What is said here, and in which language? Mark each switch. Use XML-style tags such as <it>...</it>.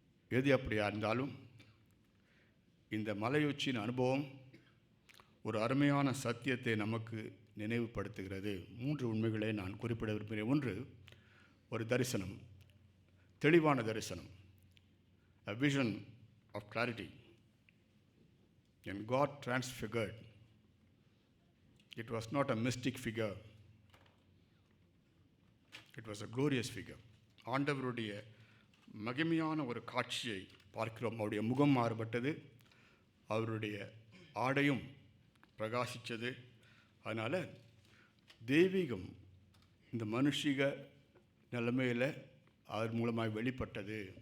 <ta>எது அப்படியா இருந்தாலும் இந்த மலையுச்சியின் அனுபவம் ஒரு அருமையான சத்தியத்தை நமக்கு நினைவுபடுத்துகிறது. 3 உண்மைகளை நான் குறிப்பிட விரும்புகிறேன். ஒன்று, ஒரு தரிசனம், தெளிவான தரிசனம்,</ta> <en>a vision of clarity. And God transfigured. It was not a mystic figure. It was a glorious figure.</en> <ta>ஆண்டவருடைய மகிமையான ஒரு காட்சியை பார்க்கிறோம். அவருடைய முகம் மாறுபட்டது, அவருடைய ஆடையும் பிரகாசித்தது. அதனால் தெய்வீகம் இந்த மனுஷிக நிலைமையில் அவர் மூலமாக வெளிப்பட்டது.</ta>